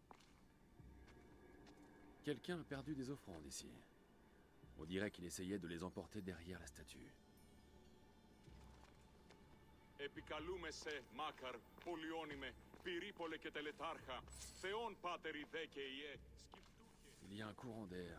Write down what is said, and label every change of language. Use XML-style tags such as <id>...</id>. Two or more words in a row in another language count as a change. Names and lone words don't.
<fr>Quelqu'un a perdu des offrandes ici. On dirait qu'il essayait de les emporter derrière la statue.</fr> <el>Επικαλούμε σε, Μάκαρ, πολιόνιμε, πυρίπολε και τελετάρχα, θεών πάτερ ιδέ και ιέ, σκυφτού και...</el> <fr>Il y a un courant d'air.</fr>